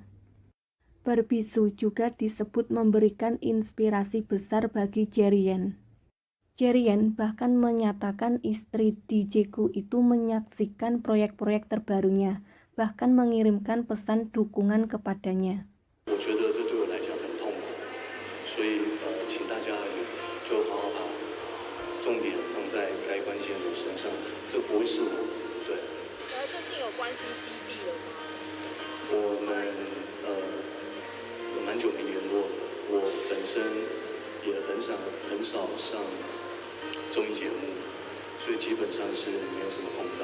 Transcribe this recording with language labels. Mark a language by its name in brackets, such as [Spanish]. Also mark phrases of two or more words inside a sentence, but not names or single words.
[Indonesian] Barbisu juga disebut memberikan inspirasi besar bagi Jerien. Jerien bahkan menyatakan istri DJ Gu itu menyaksikan proyek-proyek terbarunya, bahkan mengirimkan pesan dukungan kepadanya. [Chinese] 所以请大家就好好把重点放在该关心的人身上，这不会是我，对。最近有关系 CD 了吗？我们有蛮久没联络了，我本身也很少上综艺节目，所以基本上是没有什么碰到。